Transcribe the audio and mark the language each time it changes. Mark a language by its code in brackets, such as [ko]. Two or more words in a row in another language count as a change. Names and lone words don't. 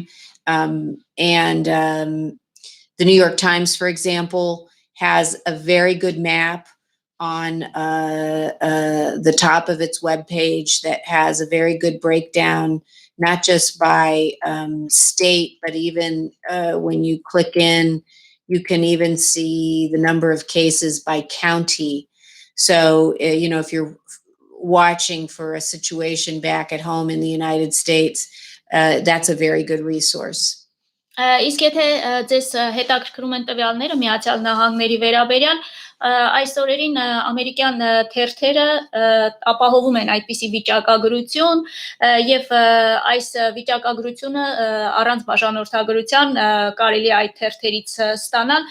[en] And the New York Times, for example, has a very good map on the top of its webpage that has a very good breakdown, not just by state, but even when you click in, you can even see the number of cases by county. So, if you're watching for a situation back at home in the United States, that's a very good resource. [hy] Իսկ եթե ձեզ հետաքրքրում են տվյալները Միացյալ Նահանգների վերաբերյալ, այս օրերին ամերիկյան թերթերը ապահովում են այդպիսի վիճակագրություն եւ այս վիճակագրությունը առանց բաժանորդագրության կարելի է այդ թերթերից ստանալ.